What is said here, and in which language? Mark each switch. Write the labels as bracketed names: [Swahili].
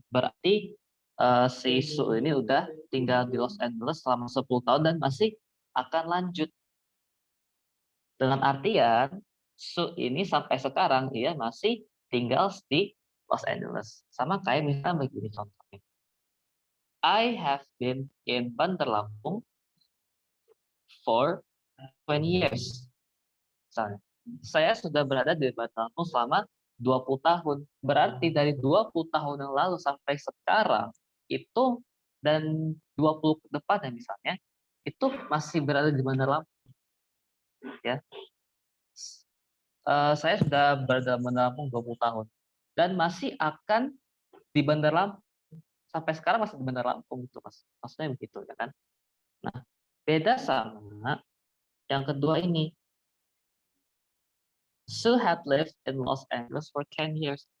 [Indonesian] Berarti si Sue ini udah tinggal di Los Angeles selama 10 tahun dan masih akan lanjut. Dengan artian Sue ini sampai sekarang dia masih tinggal di Los Angeles. Sama kayak misalnya begini contohnya. [English] I have been in Bandar Lampung for 20 years. [Indonesian] Misalnya, saya sudah berada di Bandar Lampung selama 20 tahun. Berarti dari 20 tahun yang lalu sampai sekarang itu dan 20 ke depannya misalnya itu masih berada di Bandar Lampung, ya. Saya sudah berada di Bandar Lampung 20 tahun dan masih akan di Bandar Lampung sampai sekarang masih di Bandar Lampung gitu, Mas. Maksudnya begitu ya kan. Nah, beda sama yang kedua ini. [English] Sue had lived in Los Angeles for 10 years.